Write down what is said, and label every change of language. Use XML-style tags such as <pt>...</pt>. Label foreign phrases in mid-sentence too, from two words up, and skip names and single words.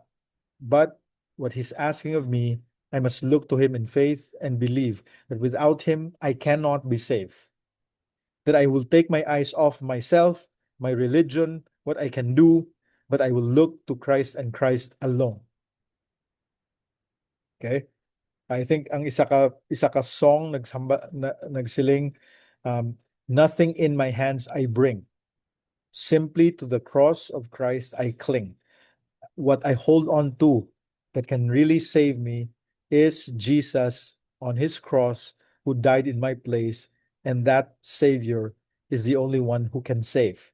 <en>But what he's asking of me, I must look to him in faith and believe that without him, I cannot be saved. That I will take my eyes off myself, my religion, what I can do, but I will look to Christ and Christ alone. Okay? I think</en> <hil>ang isa ka song nagsiling,</hil> <en>nothing in my hands I bring. Simply to the cross of Christ I cling. What I hold on to that can really save me is Jesus on his cross, who died in my place, and that Savior is the only one who can save.</en>